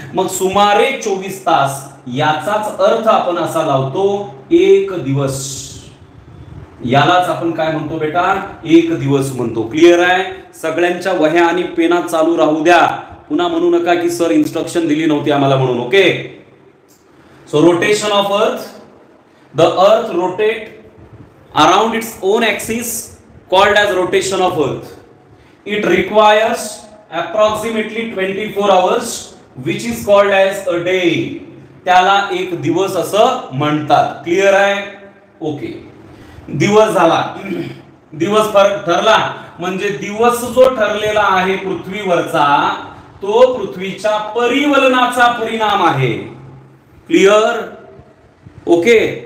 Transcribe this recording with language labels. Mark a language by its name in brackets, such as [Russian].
[Marathi] मग सुमारे 24 तास याचाच अर्थ आपण असा लावतो, एक दिवस. यालाच आपण काय म्हणतो बेटा? एक दिवस म्हणतो. क्लिअर आहे? सगळ्यांच्या वह्या आणि पेना चालू राहू द्या. पुन्हा म्हणू नका की सर इन्स्ट्रक्शन दिली नव्हती आम्हाला म्हणून. [English] Okay. So rotation of earth. The earth rotate around its own axis called as rotation of earth. It requires approximately 24 hours, which is called as a day. [Marathi] त्याला एक दिवस असं म्हणतात. क्लिअर आहे? ओके. दिवस झाला. दिवस ठरला म्हणजे दिवस जो ठरलेला आहे पृथ्वीवरचा, तो पृथ्वीच्या परिवलनाचा परिणाम आहे. क्लिअर? ओके.